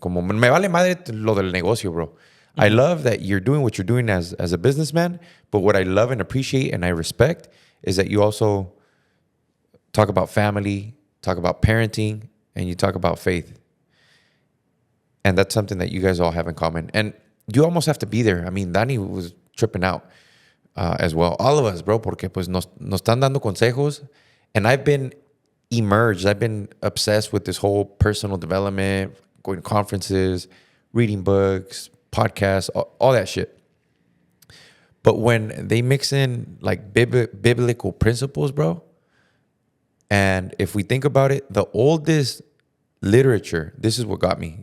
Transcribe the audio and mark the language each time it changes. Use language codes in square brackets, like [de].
[es] Como me vale madre lo del negocio, [en] bro. Mm-hmm. I love that you're doing what you're doing as a businessman, but what I love and appreciate and I respect is that you also talk about family, talk about parenting, and you talk about faith. And that's something that you guys all have in common. And you almost have to be there. I mean, Danny was tripping out as well. All of us, [es] bro, porque pues nos están dando consejos. [en] And I've been emerged. I've been obsessed with this whole personal development, going to conferences, reading books, podcasts, all that shit. But when they mix in like biblical principles, bro, and if we think about it, the oldest literature, this is what got me.